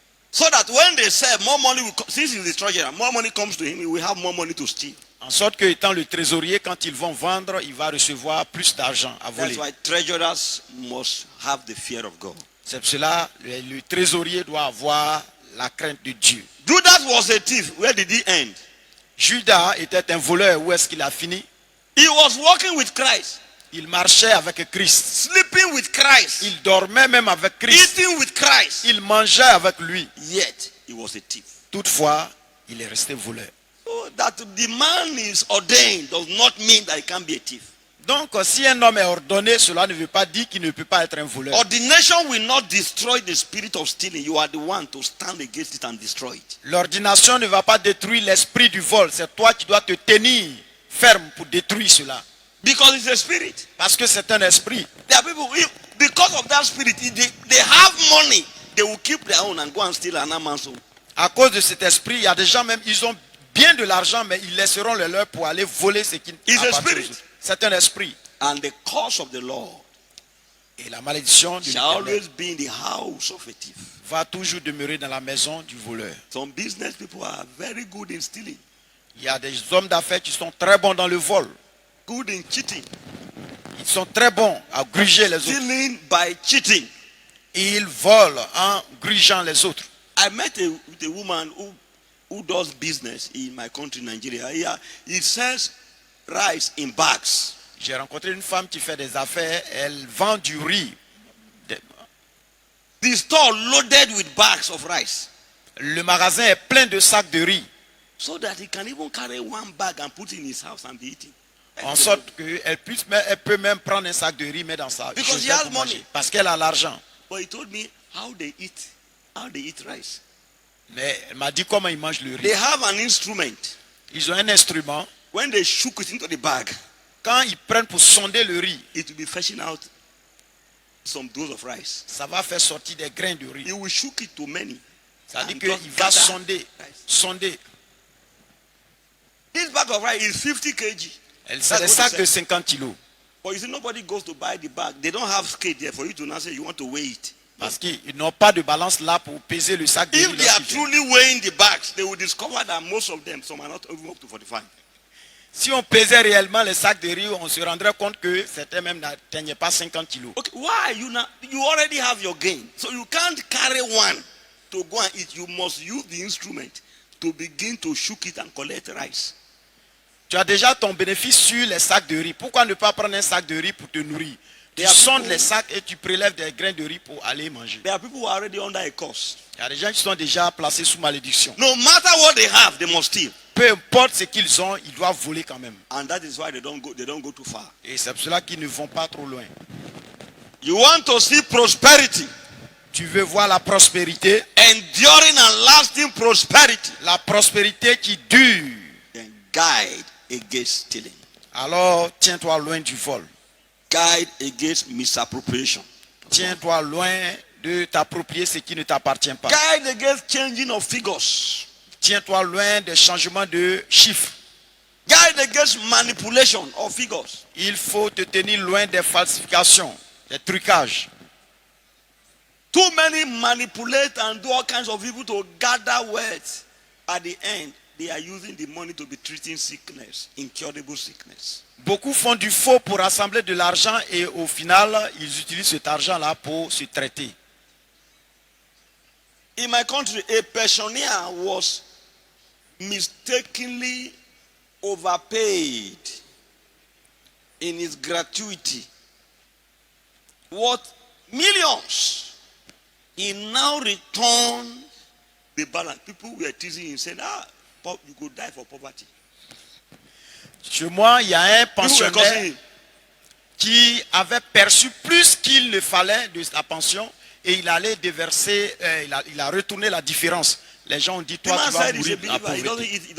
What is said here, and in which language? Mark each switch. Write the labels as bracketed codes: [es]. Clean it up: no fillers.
[en] so that when they say more money will come, since he's the treasurer, more money comes to him, he will have more money to steal. [fr] En sorte que étant le trésorier, quand ils vont vendre, il va recevoir plus d'argent à voler. [en] That's why treasurers must have the fear of God. [fr] C'est pour cela le trésorier doit avoir la crainte de Dieu. [en] Judas was a thief. Where did he end? [fr] Judas était un voleur. Où est-ce qu'il a fini? [en] He was walking with Christ. [fr] Il marchait avec Christ. [en] Sleeping with Christ. [fr] Il dormait même avec Christ. [en] Eating with Christ. [fr] Il mangeait avec lui. [en] Yet he was a thief. [fr] Toutefois, il est resté voleur. [en] So that the man is ordained does not mean that he can be a thief. [fr] Donc, si un homme est ordonné, cela ne veut pas dire qu'il ne peut pas être un voleur. [en] Ordination will not destroy the spirit of stealing. You are the one to stand against it and destroy it. [fr] L'ordination ne va pas détruire l'esprit du vol. C'est toi qui dois te tenir ferme pour détruire cela. [en] Because it's a spirit. [fr] Parce que c'est un esprit. [en] There are people, because of that spirit, they have money. They will keep their own and go and steal another man's own. [fr] À cause de cet esprit, il y a des gens même, ils ont bien de l'argent, mais ils laisseront le leur pour aller voler ce qui appartient aux autres. C'est un esprit. [en] And the curse of the Lord [fr] et la malédiction du [en] shall always be in the house of a thief. [fr] Va toujours demeurer dans la maison du voleur. [en] Some business people are very good in stealing. [fr] Il y a des hommes d'affaires qui sont très bons dans le vol. [en] Good in cheating. [fr] Ils sont très bons à gruger les autres. [en] Stealing by cheating. [fr] Ils volent en grugeant les autres. [en] I met with a woman who does business in my country, Nigeria. He sells rice in bags. [fr] J'ai rencontré une femme qui fait des affaires. Elle vend du riz. [en] The store loaded with bags of rice. [fr] Le magasin est plein de sacs de riz. [en] So that he can even carry one bag and put it in his house and be eating. [fr] En sorte qu'elle peut même prendre un sac de riz, mais dans sa [en] Because he has money. [fr] Parce qu'elle a l'argent. [en] But he told me how they eat rice. [fr] Mais elle m'a dit comment ils mangent le riz. [en] They have an instrument. [fr] Ils ont un instrument. [en] When they shook it into the bag, [fr] quand ils prennent pour sonder le riz, [en] it will be fetching out some dose of rice. [fr] Ça va faire sortir des grains de riz. [en] He will shook it to many. [fr] Ça dit qu'il va sonder. [en] This bag of rice is 50 kg. [fr] C'est des sacs de 50 kilos. [en] But you see, nobody goes to buy the bag. They don't have scale there for you to now say you want to weigh it. [fr] Parce qu'ils n'ont pas de balance là pour peser le sac de riz. [en] If they are truly weighing the bags, they will discover that most of them, some are not even up to 45. [fr] Si on pesait réellement les sacs de riz, on se rendrait compte que certains même n'atteignaient pas 50 kilos. [en] Okay, why? You already have your gain. So you can't carry one to go and eat. You must use the instrument to begin to shook it and collect rice. [fr] Tu as déjà ton bénéfice sur les sacs de riz. Pourquoi ne pas prendre un sac de riz pour te nourrir? Tu sondes les sacs et tu prélèves des grains de riz pour aller manger. [en] There are people who are already under a curse. [fr] Il y a des gens qui sont déjà placés sous malédiction. [en] No matter what they have, they must steal. [fr] Peu importe ce qu'ils ont, ils doivent voler quand même. [en] And that is why they don't go too far. [fr] Et c'est pour cela qu'ils ne vont pas trop loin. [en] You want to see prosperity. [fr] Tu veux voir la prospérité. [en] Enduring and lasting prosperity. [fr] La prospérité qui dure. [en] Then guide against stealing. [fr] Alors tiens-toi loin du vol. [en] Guide against misappropriation. [fr] Tiens-toi loin de t'approprier ce qui ne t'appartient pas. [en] Guide against changing of figures. [fr] Tiens-toi loin des changements de chiffres. [en] Guide against manipulation of figures. [fr] Il faut te tenir loin des falsifications, des trucages. [en] Too many manipulate and do all kinds of evil to gather wealth. At the end, they are using the money to be treating sickness, incurable sickness. [fr] Beaucoup font du faux pour rassembler de l'argent et au final, ils utilisent cet argent-là pour se traiter. [en] In my country, a pensioner was mistakenly overpaid in his gratuity. Worth millions. He now returned the balance. People were teasing him, saying, you could die for poverty. [fr] Chez moi, il y a un pensionnaire qui avait perçu plus qu'il ne fallait de sa pension et il allait déverser, il a retourné la différence. Les gens ont dit, toi, tu vas mourir en pauvreté.